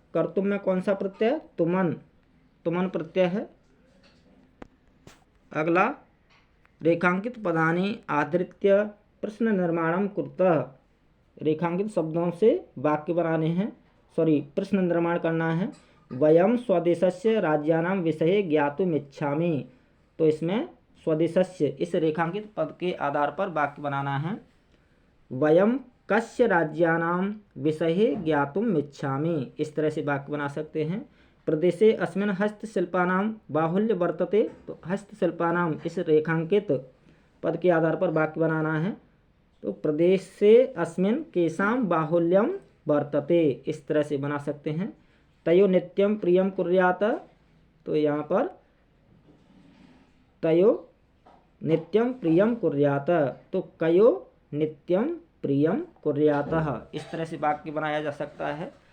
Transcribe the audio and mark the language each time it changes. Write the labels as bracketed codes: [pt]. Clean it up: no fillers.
[hi] कर्तुम में कौन सा प्रत्यय? तुमन प्रत्यय है। [sa] अगला, रेखांकित पदानि आधृत्य प्रश्न निर्माणं कुरुतः। [hi] रेखांकित शब्दों से वाक्य बनाने हैं, प्रश्न निर्माण करना है। [sa] वयम स्वदेशस्य राज्यानां विषये ज्ञातुमिच्छामि। [hi] तो इसमें स्वदेशस्य इस रेखांकित पद के आधार पर वाक्य बनाना है। [sa] वयम कस्य राज्यानां विषये ज्ञातुमिच्छामि, [hi] इस तरह से वाक्य बना सकते हैं। [sa] प्रदेशे अस्मिन् हस्तशिल्पानां बाहुल्य वर्तते। [hi] तो हस्तशिल्पानां इस रेखांकित पद के आधार पर वाक्य बनाना है। तो प्रदेश से [sa] अस्मिन् केषां बाहुल्यम वर्तते, [hi] इस तरह से बना सकते हैं। [sa] तयो नित्यं प्रियं कुर्यात। [hi] तो यहाँ पर तयो नित्यं प्रियं कुर्यात, तो [sa] कयो नित्यं प्रियं कुर्यात, [hi] इस तरह से वाक्य बनाया जा सकता है।